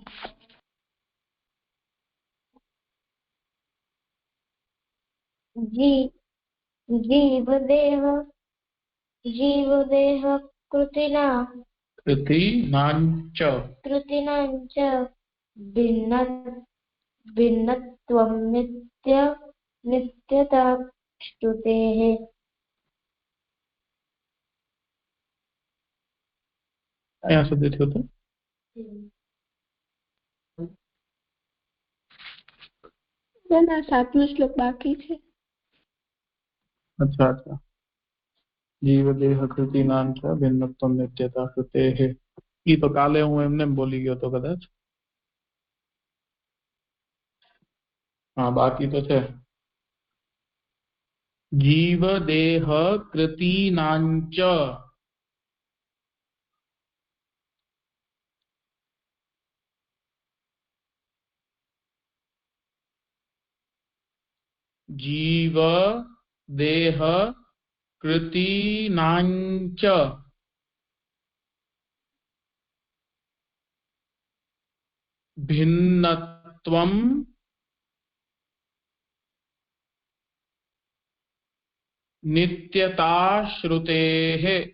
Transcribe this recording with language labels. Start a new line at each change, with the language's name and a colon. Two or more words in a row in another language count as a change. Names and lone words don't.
Sanskrit: जीवदेह कृतिनाञ्च भिन्नत्वं नित्यता श्रुतेः।
Gujarati: અહીંયા સુધી થયું હતું। ના 7મો શ્લોક બાકી છે।
Hindi: अच्छा अच्छा।
Sanskrit: जीवदेह कृतिनांच भिन्नत्वं नित्यता श्रुतेः।
Gujarati: ઈ તો કાલે હું એમને બોલી ગયો તો કદાચ।
Hindi: हाँ बाकी तो है।
Sanskrit: जीव देह कृतीनांच। जीव देह कृतीनांच भिन्नत्वं नित्यता श्रुतेः।